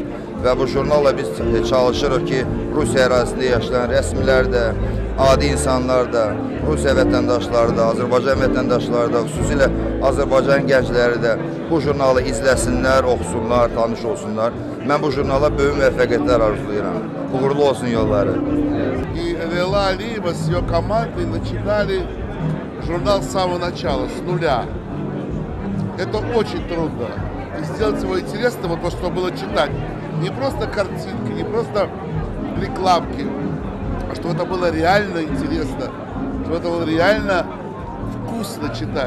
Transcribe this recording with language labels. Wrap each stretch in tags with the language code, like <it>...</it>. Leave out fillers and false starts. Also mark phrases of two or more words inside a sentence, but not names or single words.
<az>Və bu jurnalla biz çalışırıq ki, Rusiya ərazisində yaşayan rəsmilər də, adi insanlar da, Rusiya vətəndaşları da, Azərbaycan vətəndaşları da, xüsusilə Azərbaycan gəncləri də bu jurnalı izləsinlər, oxusunlar, tanış olsunlar. Mən bu jurnala böyük müvəffəqiyyətlər arzulayıram. Uğurlu olsun yolları.</az> <ru>И Лейла Алиева с ее командой начинали журнал с самого начала, с нуля. Это очень трудно. И сделать его интересным, вот то, что было читать. Не просто картинки, не просто рекламки, а чтобы это было реально интересно, чтобы это было реально вкусно читать.</ru>